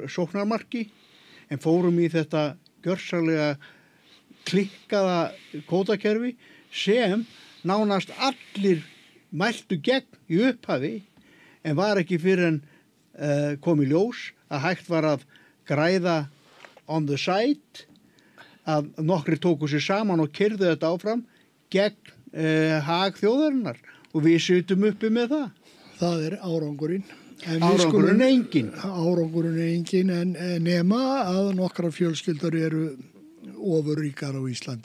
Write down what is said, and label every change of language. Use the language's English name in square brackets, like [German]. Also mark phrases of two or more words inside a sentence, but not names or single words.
[Icelandic] sóknarmarki en fórum í þetta gjörsamlega klikkaða kvótakerfi sem nánast allir mæltu gegn í upphafi en var ekki fyrir en kom í ljós að hægt var að græða [English] on the side, [Icelandic] að nokkri tóku sér saman og keyrðu þetta áfram gegn hag þjóðarinnar og við situm uppi með það. Það er árangurinn. Árangurinn er engin. Árangurinn er engin en nema að nokkrar fjölskyldur eru ofurríkar á Íslandi.